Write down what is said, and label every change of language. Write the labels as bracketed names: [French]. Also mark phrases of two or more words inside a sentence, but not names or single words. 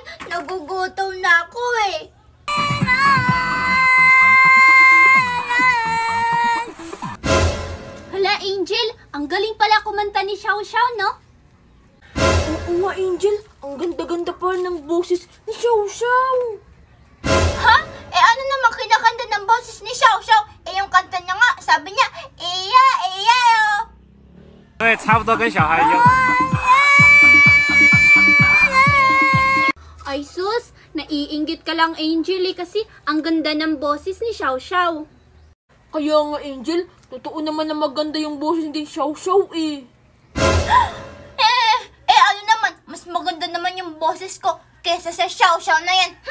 [Filipino] Nagugutom na ako eh. Hala, Angel. Ang galing pala kumanta ni Xiao, no? Oo nga, Angel. Ang ganda-ganda pa ng boses ni Xiao. Ha? Eh ano naman kinakanta ng boses ni Xiao? Eh yung kanta niya nga, sabi niya, iya, oh. [Chinese] 对，差不多跟小孩一样。 [Filipino] Ay sus, naiinggit ka lang, Angel kasi ang ganda ng boses ni Xiao. Kaya nga, Angel, totoo naman na maganda yung boses ni Xiao eh. Ano naman, mas maganda naman yung boses ko kesa sa Xiao na yan.